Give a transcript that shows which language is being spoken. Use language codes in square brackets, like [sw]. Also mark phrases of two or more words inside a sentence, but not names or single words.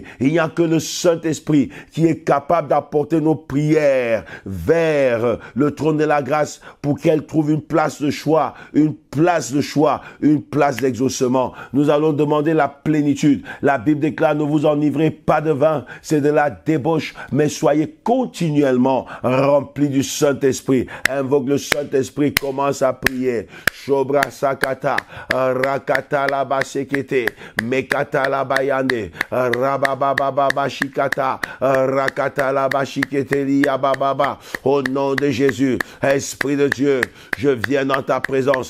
[fr] Il n'y a que le Saint-Esprit qui est capable d'apporter nos prières vers le trône de la grâce pour qu'elle trouve une place de choix, une place d'exaucement. Nous allons demander la plénitude. La Bible déclare, ne vous enivrez pas de vin, c'est de la débauche, mais soyez continuellement remplis du Saint-Esprit. Invoque le Saint-Esprit, commence à prier. Shobra sakata, rakata la basekete, mekata la bayande, rabababa shikata, rakata la bashikete liya bababa. Au nom de Jésus, Esprit de Dieu, je viens dans ta présence.